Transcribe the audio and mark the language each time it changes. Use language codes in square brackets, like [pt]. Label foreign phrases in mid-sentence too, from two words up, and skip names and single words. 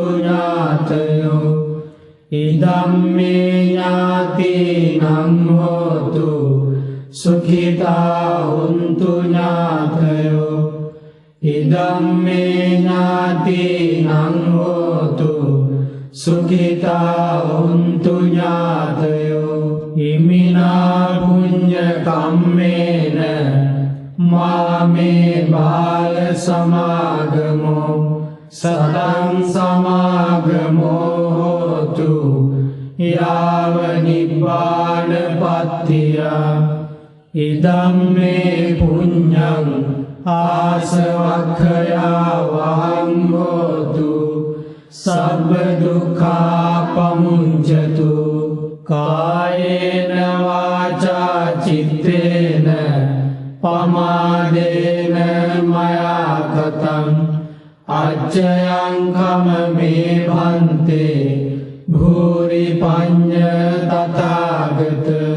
[pi] ඥාතයෝ ඉදම්මේ ඥාතිනං හෝතු සුඛිතා හොන්තු ඥාතයෝ ඉදම්මේ ඥාතිනං හෝතු සුඛිතා හොන්තු ඥාතයෝ ඉමිනා පුඤ්ඤ කම්මේන මාමේ බාල සමාගමෝ සතං සමාගමෝ හෝතු යාව නිබ්බානපත්තිය ඉදම්මේ පුඤ්ඤං ආසවක්ඛයා වහං හෝතු සබ්බ දුක්ඛා පමුඤ්චතු කායේන වාචා චිත්තේන පමාදේන මයා කතං අච්චයං කමමේ භන්තේ භූරි පඤ්ඤ තථාගත